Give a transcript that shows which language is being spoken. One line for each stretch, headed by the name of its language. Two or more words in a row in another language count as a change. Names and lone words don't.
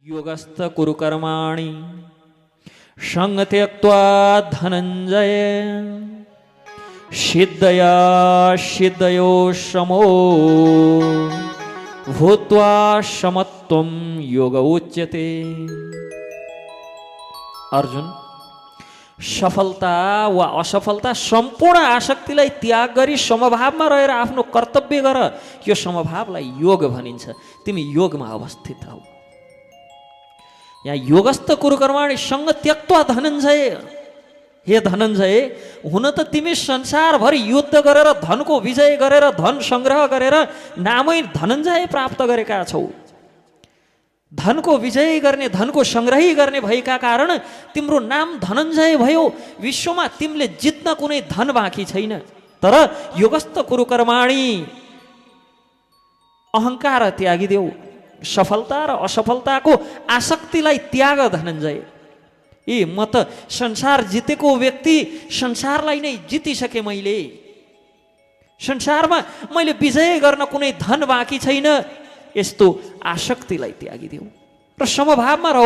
Sanskrit: योगस्थ कुरु कर्माणि संग त्यक्त्वा धनंजय सिद्धया सिद्धयो समो भूत्वा समत्वं योग उच्यते।
Nepali: अर्जुन, सफलता वा असफलता सम्पूर्ण आसक्तिलाई त्याग गरी समभावमा रहेर आफ्नो कर्तव्य गर, यो समभावलाई योग भनिन्छ। तिमी योगमा अवस्थित हौ।
Sanskrit: यहाँ योगस्थ कुरु कर्माणि संग त्यक्त्वा धनञ्जय।
Nepali: हे धनञ्जय, हुन त तिमी संसारभरि युद्ध गरेर धनको विजय गरेर धन संग्रह गरेर नामै धनञ्जय प्राप्त गरेका छौ। धनको विजय गर्ने, धनको संग्रही गर्ने भएका कारण तिम्रो नाम धनञ्जय भयो। विश्वमा तिमीले जित्न कुनै धन बाँकी छैन। तर
Sanskrit: योगस्थ कुरु कर्माणि,
Nepali: अहंकार त्यागिदेऊ, सफलता र असफलताको आसक्तिलाई त्याग धनञ्जय। ए म त संसार जितेको व्यक्ति, संसारलाई नै जितिसके मैले, संसारमा मैले विजय गर्न कुनै धन बाँकी छैन। यस्तो आसक्तिलाई त्यागिदेऊ र समभावमा रहौ।